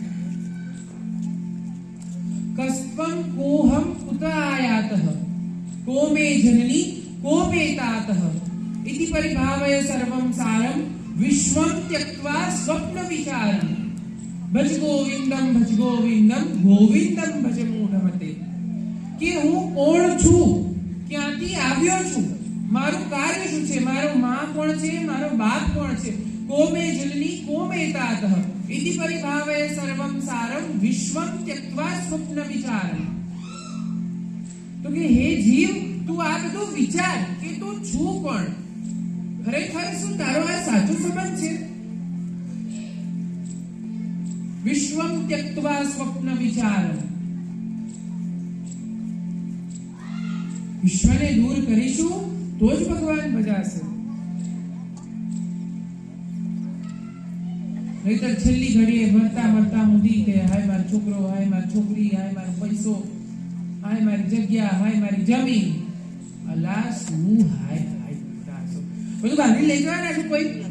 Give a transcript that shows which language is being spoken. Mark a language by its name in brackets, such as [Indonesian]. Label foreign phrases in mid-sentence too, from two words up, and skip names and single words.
[Sanskrit] कस्त्वं कोऽहम् कुत आयातः, को मे जननी को मे तातः, इति परिभावय सर्वं सारं विश्वं त्यक्त्वा स्वप्न विचारम्. भज गोविन्दम् गोविन्दम् भज मूढमते. [Gujarati] કે હું કોણ છું, ક્યાંથી આવ્યો છું, મારું કાર્ય શું છે, મારો માં કોણ છે, મારો બાપ કોણ છે, [Sanskrit] को मे जुलनी को मे तातः इति परिभावय सर्वं सारं विश्वं त्यक्त्वा स्वप्न विचारम्। [Gujarati] तो કે હે જીવ, તું આ બધું વિચાર કે તું છું કોણ, ખરેખર શું તારો આ સાચો સંબંધ છે? [Sanskrit] विश्वम् त्यक्त्वा स्वप्न विचारम्, [Gujarati] વિશ્વને દૂર કરીશું તો જ ભગવાન ભજાશે, નહીતર છેલ્લી ઘડીએ મરતા મરતા સુધી કે હાય મારો છોકરો, હાય મારી છોકરી, હાય મારો પૈસો, હાય મારી જગ્યા, હાય મારી જમીન, અલા શું હાય હાય કરતા છો, બધું બાંધી લઈ જવાના છે કોઈ?